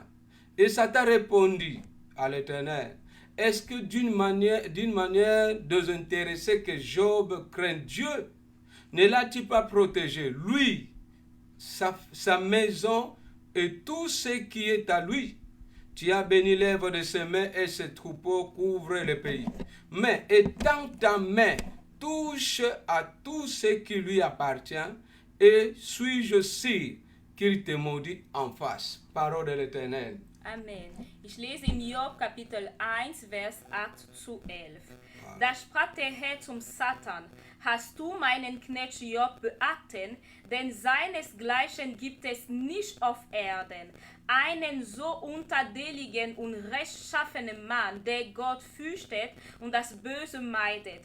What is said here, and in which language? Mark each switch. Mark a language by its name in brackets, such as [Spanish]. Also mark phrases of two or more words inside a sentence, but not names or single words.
[French] Et Satan répondit à l'Éternel, est-ce que d'une manière désintéressée que Job craint Dieu, ne l'a-t-il pas protégé, lui, sa maison et tout ce qui est à lui? Tu as béni l'œuvre de ses mains et ses troupeaux couvrent le pays. Mais étends ta main, touche à tout ce qui lui appartient, et suis-je sûr qu'il te maudit en face. Parole de l'Éternel. Amen. [German] Ich lese in Job Kapitel 1, Vers 8 zu 11. Da sprach der Herr zum Satan, hast du meinen Knecht Job beachtet, denn seinesgleichen gibt es nicht auf Erden, einen so unterdeligen und rechtschaffenen Mann, der Gott fürchtet und das Böse meidet.